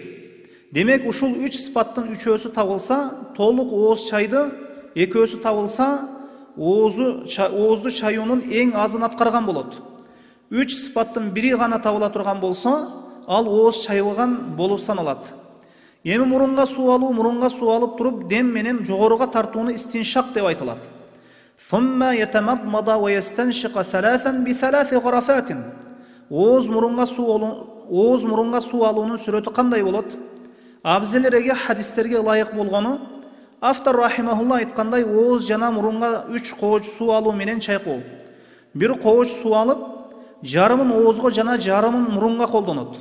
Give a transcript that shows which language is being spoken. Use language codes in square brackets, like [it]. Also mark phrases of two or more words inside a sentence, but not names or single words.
[ky] Демек, ушул 3 сыфаттын үчөөсү табылса, толук ооз чайды, экөөсү табылса, оозду чаюунун эң азын аткарган болот. 3 сыфаттын бири гана табыла турган болсо, ал ооз чайылган болуп саналат. Эми мурунга суу алып туруп, дем менен жогоруга тартууну истиншак деп айтылат. [ar] ثم يتمضمض ويستنشق ثلاثا بثلاث غرفات. [ky] Ооз мурунга суу алуунун сүрөтү кандай болот? Абзелереге хадистерге ылайык болгону, автор рахимахулла айткандай, ооз жана мурунга 3 кооч суу алуу менен чайкоо. Бир кооч суу алып, жарымын оозго жана жарымын мурунга колдонот.